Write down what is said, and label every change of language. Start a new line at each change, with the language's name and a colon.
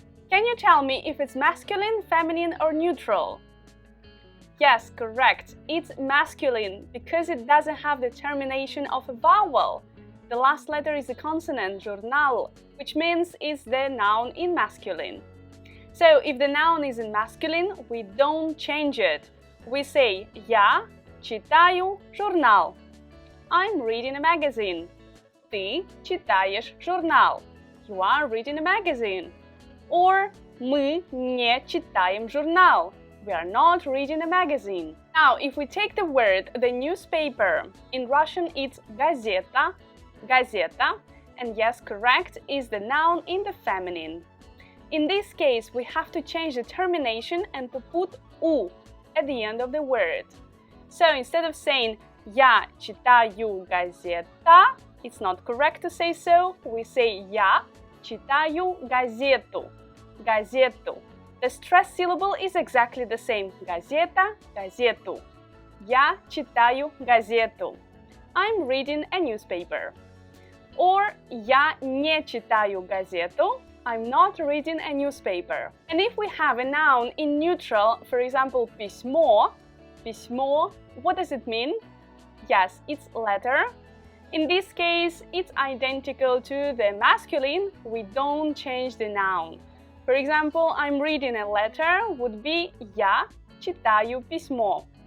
English: Can you tell me if it's masculine, feminine or neutral? Yes, correct. It's masculine because it doesn't have the termination of a vowel. The last letter is a consonant, журнал, which means it's the noun in masculine. So if the noun is in masculine, we don't change it. We say
Russian: я читаю журнал.
English: I'm reading a magazine.
Russian: Ты читаешь журнал.
English: You are reading a magazine.
Russian: Or мы не читаем журнал.
English: We are not reading a magazine. Now, if we take the word the newspaper, in Russian it's газета, газета, and yes, correct, is the noun in the feminine. In this case, we have to change the termination and to put у at the end of the word. So instead of saying
Russian: я читаю газета,
English: it's not correct to say so. We say
Russian: я читаю газету, газету.
English: The stressed syllable is exactly the same.
Russian: Газета, газету. Я читаю газету.
English: I'm reading a newspaper.
Russian: Or я не читаю газету.
English: I'm not reading a newspaper. And if we have a noun in neutral, for example, письмо, письмо, what does it mean? Yes, it's letter. In this case, it's identical to the masculine. We don't change the noun. For example, I'm reading a letter would be
Russian: я читаю письмо.